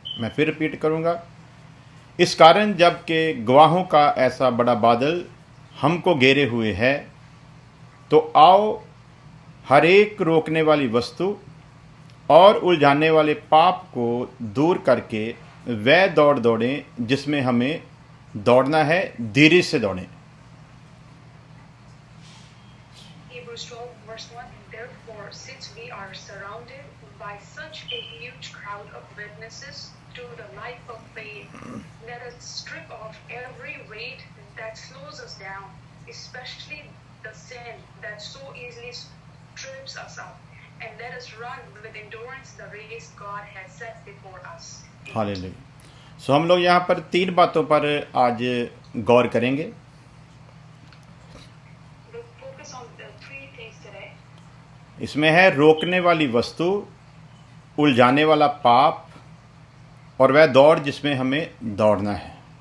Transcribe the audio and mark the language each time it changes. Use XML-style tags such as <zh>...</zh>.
<hi>मैं फिर रिपीट करूँगा, इस कारण जबकि गवाहों का ऐसा बड़ा बादल हमको घेरे हुए है, तो आओ हर एक रोकने वाली वस्तु और उलझाने वाले पाप को दूर करके वह दौड़ दौड़ें जिसमें हमें दौड़ना है धीरज से दौड़ें।</hi> <en>Hebrews 12 verse 1. Therefore, since we are surrounded by such a huge crowd of witnesses to the life of faith, let us strip off every weight that slows us down, especially the sin that so easily trips us up, and let us run with endurance the race God has set before us.</en> <hi>Hallelujah. सो हम लोग यहाँ पर 3 बातों पर आज गौर करेंगे।</hi> <en>We'll focus on the 3 things today.</en> <hi>इसमें है रोकने वाली वस्तु, उलझाने वाला पाप और वह दौड़ जिसमें हमें दौड़ना है।</hi>